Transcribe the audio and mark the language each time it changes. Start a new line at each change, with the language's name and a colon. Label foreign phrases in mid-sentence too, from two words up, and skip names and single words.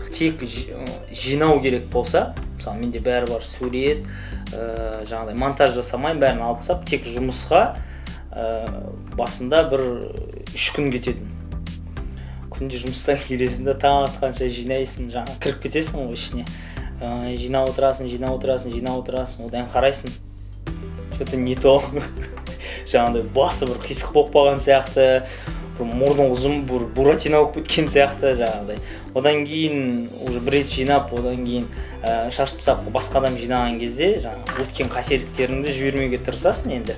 Kazakh: Тек жинау керек болса, мысалы менде бәрі бар, сурет, жаңағыдай монтаж жасамайын, бәрін алып тастап, тек жұмысқа басында бір 3 күн кетеді. Күнде жұмыстан келесің да, таң атқанша жинайсың, кіріп кетесің ғой ішіне. Жинап отырасың, одан қарайсың.
Russian: Что-то не то.
Kazakh: Жаңағыдай басы бір қисық болып қалған сияқты, мұрны ұзын, буратино болып кеткен сияқты жаңағыдай. Одан кейін уже бір рет жинап, одан кейін шашып тастап басқа адам жинаған кезде, өткен қасиеттеріңді жібермеуге тырысасың енді.